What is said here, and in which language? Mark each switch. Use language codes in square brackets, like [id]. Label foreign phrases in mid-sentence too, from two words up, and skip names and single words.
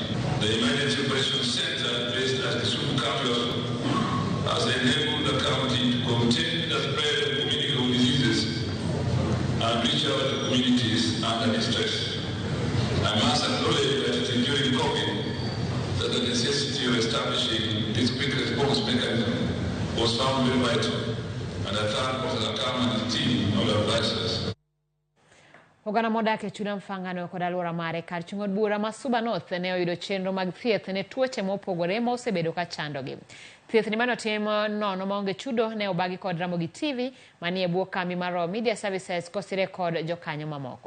[en] The Emergency Operations Center, based at Kisumu County, has enabled the county to contain the spread of communicable diseases and reach out to communities under distress. I must acknowledge that it is during COVID that the necessity of establishing this quick response mechanism was found very vital, and I thank Professor Kama and his team and our advisors. [luo] Ogana modak e chuda mfangano kod alwora mare kar chung'od bura ma Suba North ne oyudo chenro mag thieth ne tuoche mopogore ma osebedo ka chandogi. Thieth ni mano timo nono maonge chudo ne obagi kod Ramogi Tv manie bwo kambi mar Media Services kosire kod jokanyo mamoko.